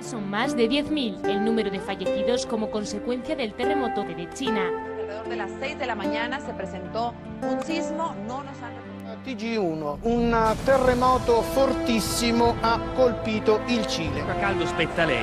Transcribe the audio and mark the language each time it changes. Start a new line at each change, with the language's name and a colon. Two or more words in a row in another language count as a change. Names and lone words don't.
Spanish: más de 10.000 el número de fallecidos como consecuencia del terremoto de China. Alrededor de las 6 de la mañana se presentó un sismo, no nos han...
Italian: TG1, un terremoto fortissimo ha colpito il Cile. A caldo spetta lei.